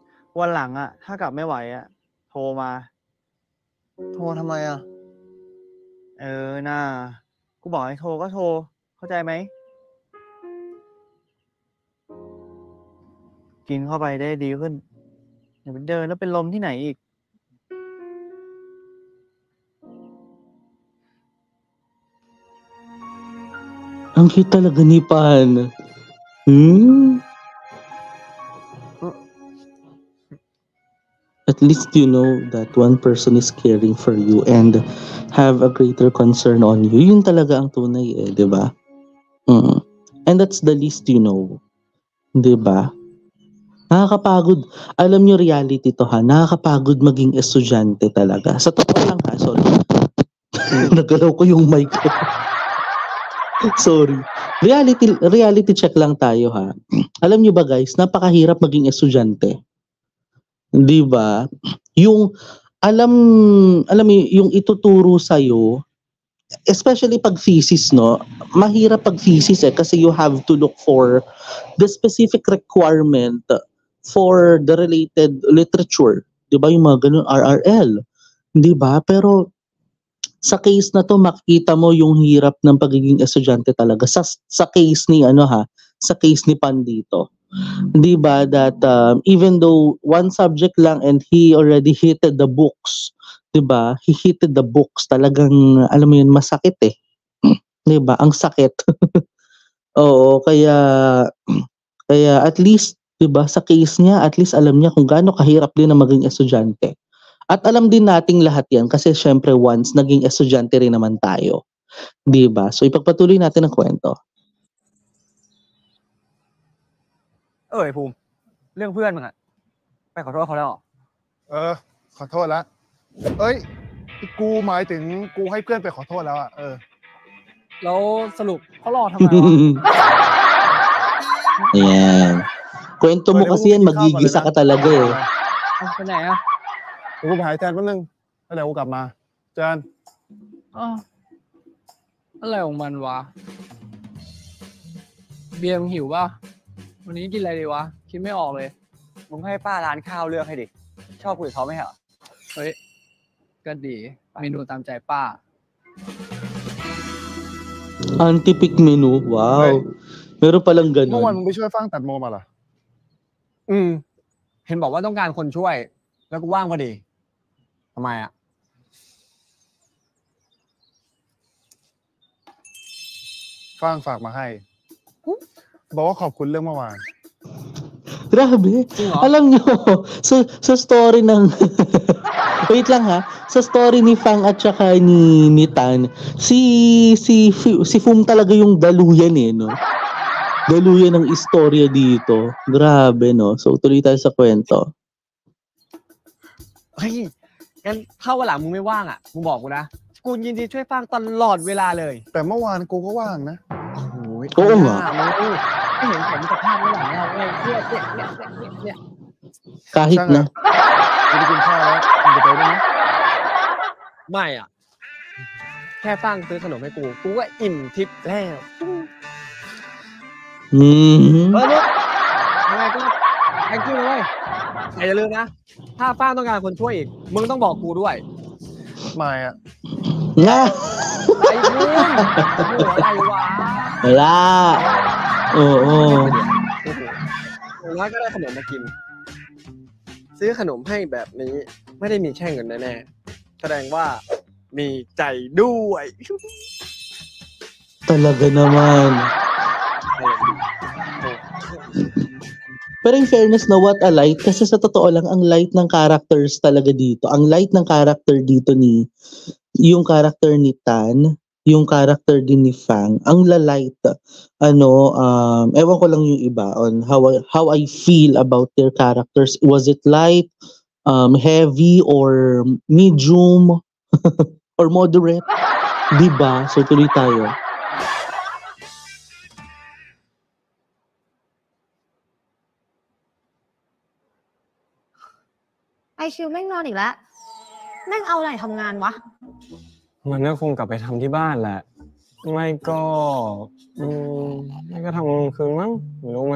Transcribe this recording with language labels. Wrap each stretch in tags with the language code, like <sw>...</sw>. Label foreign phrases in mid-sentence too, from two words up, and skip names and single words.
<th>วันหลังอะถ้ากลับไม่ไหวอะโทรมา โทรทำไมอ่ะ น่ากูบอกให้โทรก็โทร เข้าใจไหม กินเข้าไปได้ดีขึ้นอย่าไปเดินแล้วเป็นลมที่ไหนอีก</th> <tl>Ang cute talaga ni Pan.</tl> <en>At least you know that one person is caring for you and have a greater concern on you.</en> <tl>Yun talaga ang tunay di ba?</tl> <en>And that's the least you know.</en> <tl>Di ba? Nakakapagod. Alam nyo reality to ha. Nakakapagod maging estudyante talaga. Sa totoo lang ha. Sorry. Nagalaw ko yung mic ko. Sorry.</tl> <en>Reality check</en> <tl>lang tayo ha. Alam nyo ba guys, napakahirap maging estudyante. Di ba? Yung alam mo yung ituturo sa especially pag thesis no, mahirap pag thesis kasi</tl> <en>you have to look for the specific requirement for the related literature.</en> <tl>Di ba yung mga ganun RRL? Di ba? Pero sa case na to makikita mo yung hirap ng pagiging estudyante talaga sa case ni sa case ni Pan dito. 'Di ba</tl> <en>that even though one subject lang and he already hated the books,</en> <tl>'di ba?</tl> <en>He hated the books.</en> <tl>Talagang alam mo yun masakit 'Di ba? Ang sakit. Oo, kaya</tl> <en>at least</en> <tl>'di ba sa case niya</tl> <en>at least</en> <tl>alam niya kung gaano kahirap din na maging estudyante. At alam din nating lahat 'yan kasi syempre once naging estudyante rin naman tayo. 'Di ba? So ipagpatuloy natin ang kwento.</tl> <th>ไอ้ภูมิเรื่องเพื่อนมึงอะไปขอโทษเขาแล้วเหรอ ขอโทษแล้วเอ้ยกูหมายถึงกูให้เพื่อนไปขอโทษแล้ว แล้วสรุปเขารอทำไมวะ</th> <tl>Ayan. Kwento mo kasi yan, magigisa ka talaga eh.</tl> <th>ไปไหนอะ กูไปหายแทนแป๊บนึงแล้วเดี๋ยวกูกลับมาเจอกัน อ้าวอะไรของมันวะเบียร์มึงหิวป่ะวันนี้กินอะไรดีวะคิดไม่ออกเลยมึงให้ป้าร้านข้าวเลือกให้ดิชอบคุยกับเขาไหมเหรอเฮ้ยก็ดีเมนูตามใจป้า</th> <en>Anti-pick menu. Wow.</en> <tl>Meron palang</tl> <th>เมื่อวาน</th> <tl>ganun.</tl> <th>มึงไปช่วยฟังตัดโมมาเหรอ เห็นบอกว่าต้องการคนช่วยแล้วกูว่างพอดีทำไมอะ ฟังฝากมาให้บอกว่าขอบคุณเรื่องเมื่อวาน</th> <tl>Grabe.</tl> <th>จริงเหรอ</th> <tl>Alam nyo, sa story ng... Wait lang ha. Sa story ni Fang at saka ni Tan, si Fum talaga yung daluyan no? Daluyan ng istorya dito. Grabe, no? So, tuloy tayo sa kwento.</tl> <th>เฮ้ยงั้นถ้าวันหลังมึงไม่ว่างอ่ะมึงบอกกูนะกูยินดีช่วยฟังตลอดเวลาเลย แต่เมื่อวานกูก็ว่างนะ โอ้ย</th> <tl>Oo nga.</tl> <th>ไม่เห็นผมสภาพเมื่อหลังเราเลยเนี่ย</th> <tl>Kahit Siya nga. na.</tl> <th>กูได้กินข้าวแล้วมึงจะไปได้ไหม ไม่อ่ะแค่ฟังซื้อขนมให้กูก็อิ่มทิพย์แล้ว Mhm. ลูกยังไงก็</th> <en>thank you</en> <th>เลยแต่อย่าลืมนะถ้าป้าต้องการคนช่วยอีกมึงต้องบอกกูด้วย ไม่อะ</th> <tl>Nga.</tl> <th>ไอ้มึงอะไรวะ</th> <tl>Wala. Oo.</tl> <th>อย่างน้อยก็ได้ขนมมากิน ซื้อขนมให้แบบนี้ไม่ได้มีแค่เงินแน่ๆแสดงว่ามีใจด้วย</th> <tl>Talaga naman. Pero</tl> <en>in fairness</en> <tl>na</tl> <en>what a light,</en> <tl>kasi sa totoo lang, ang light ng characters talaga dito. Ang light ng character dito yung character ni Tan, yung character din ni Fang, ang la-light. Ewan ko lang yung iba</tl> <en>on how I feel about their characters. Was it light, heavy, or medium, or moderate?</en> <tl>Diba? So tuloy tayo.</tl> <th>ไอชิวแม่งนอนอีกแล้วแม่งเอาอะไรทำงานวะ มันก็คงกลับไปทำที่บ้านแหละไม่ก็ไม่ก็ทำกลางคืนมั้งไม่รู้มัน</th>